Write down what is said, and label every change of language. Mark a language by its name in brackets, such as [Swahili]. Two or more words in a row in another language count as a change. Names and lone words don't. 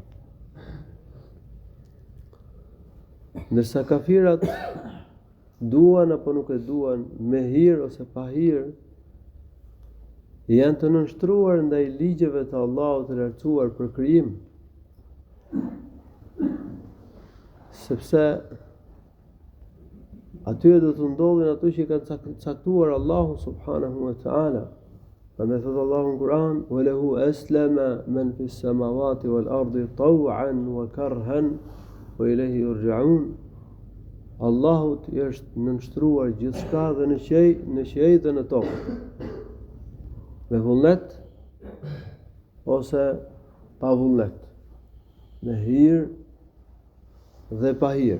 [Albanian] Ndërsa kafirat duan apo nuk e duan, me hir ose pa hir, janë të nënshtruar ndaj ligjeve të Allahut të lartësuar për krijim. Sepse atyre do të ndodhin ato që kanë caktuar Allahu [Arabic] سبحانه وتعالى. [Albanian] Prandaj thot Allahu në Kur'an: [Arabic] "وله أسلم من في السماوات والأرض طوعا وكرها وإليه يرجعون." [Albanian] Allahut i është nënshtruar gjithçka dhe në qiell dhe në tokë, me vullnet ose pa vullnet, me hir dhe pa hir.